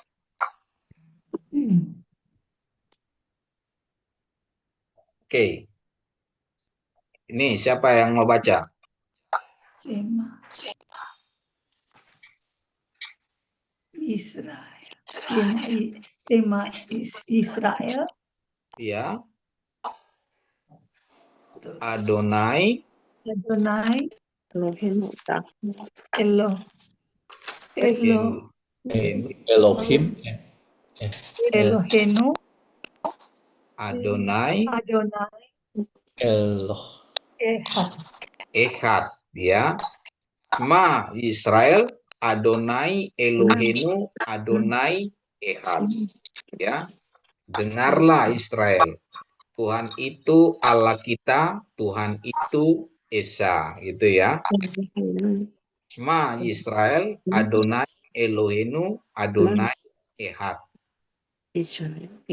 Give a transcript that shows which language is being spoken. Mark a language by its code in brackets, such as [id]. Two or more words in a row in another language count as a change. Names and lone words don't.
[id] Oke. Ini siapa yang mau baca? [he] שמע. ישראל. שמע ישראל. Ya. Adonai. Adonai. Elohim. Elohim. Elohenu. Adonai. Eloh. Ehad, ya. מע ישראל, אדני אלהינו, אדני אחד. [id] Ya. Dengarlah Israel. Tuhan itu Allah kita, Tuhan itu Esa, gitu ya. [he] מע ישראל, אדני אלהינו, אדני אחד. [id] Israel.